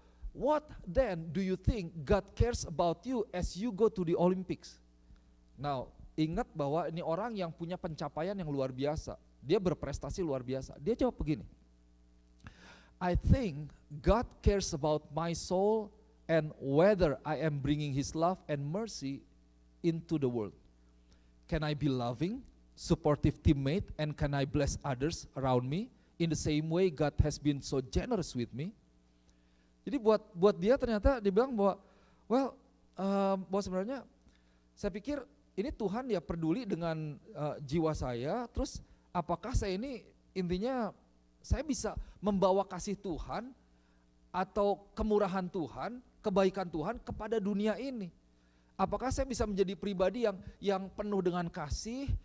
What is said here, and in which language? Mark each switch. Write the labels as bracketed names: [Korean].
[English] What then do you think God cares about you as you go to the Olympics? [Indonesian] Now ingat bahwa ini orang yang punya pencapaian yang luar biasa. Dia berprestasi luar biasa. Dia jawab begini, [English] I think God cares about my soul and whether I am bringing His love and mercy into the world. Can I be loving, supportive teammate, and can I bless others around me in the same way God has been so generous with me? [Indonesian] Jadi buat dia ternyata dibilang bahwa bahwa sebenarnya saya pikir ini Tuhan ya peduli dengan jiwa saya, terus apakah saya ini intinya saya bisa membawa kasih Tuhan atau kemurahan Tuhan, kebaikan Tuhan kepada dunia ini. Apakah saya bisa menjadi pribadi yang penuh dengan kasih,